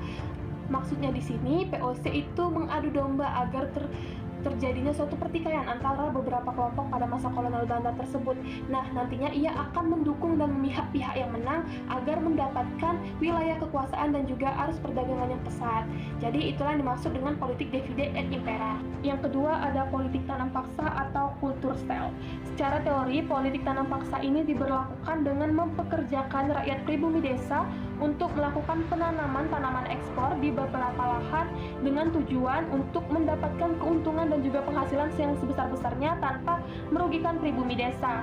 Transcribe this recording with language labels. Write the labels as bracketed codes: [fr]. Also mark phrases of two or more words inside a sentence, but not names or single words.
[id] Maksudnya di sini VOC itu mengadu domba agar terjadinya suatu pertikaian antara beberapa kelompok pada masa kolonial Belanda tersebut. Nah, nantinya ia akan mendukung dan memihak pihak yang menang agar mendapatkan wilayah kekuasaan dan juga arus perdagangan yang pesat. Jadi itulah yang dimaksud dengan politik [la] divide et impera. [id] Yang kedua ada politik tanam paksa atau Kulturstijl. Secara teori, politik tanam paksa ini diberlakukan dengan mempekerjakan rakyat pribumi desa untuk melakukan penanaman tanaman ekspor di beberapa lahan dengan tujuan untuk mendapatkan keuntungan dan juga penghasilan yang sebesar-besarnya tanpa merugikan pribumi desa.